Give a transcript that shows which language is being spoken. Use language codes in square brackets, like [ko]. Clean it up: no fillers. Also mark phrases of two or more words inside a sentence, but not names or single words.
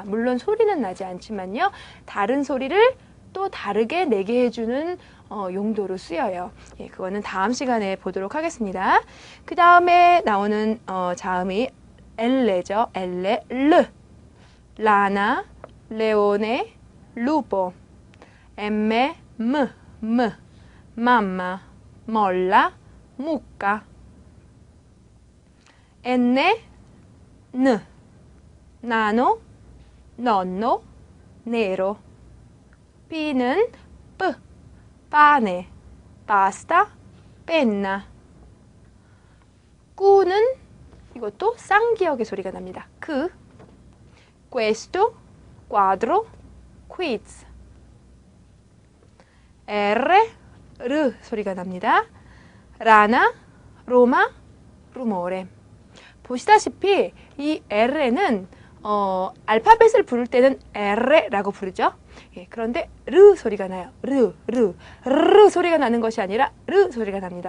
[ko] 물론 소리는 나지 않지만요. 다른 소리를 또 다르게 내게 해주는 용도로 쓰여요. 예, 그거는 다음 시간에 보도록 하겠습니다. 그 다음에 나오는 자음이 엘레죠. [it] elle, l, lana, leone, lupo. M, M, mamma, molla, mucca. N, N, nano, nonno, nero. P는 P, pane, pasta, penna. [ko] 꾸는 이것도 쌍기역의 소리가 납니다. [it] questo, quadro, quiz. [ko] R 소리가 납니다. [it] lana, Roma, rumore. [ko] 보시다시피 이 R는 알파벳을 부를 때는 R라고 부르죠. 예, 그런데 르 소리가 나요. 르 소리가 나는 것이 아니라 르 소리가 납니다.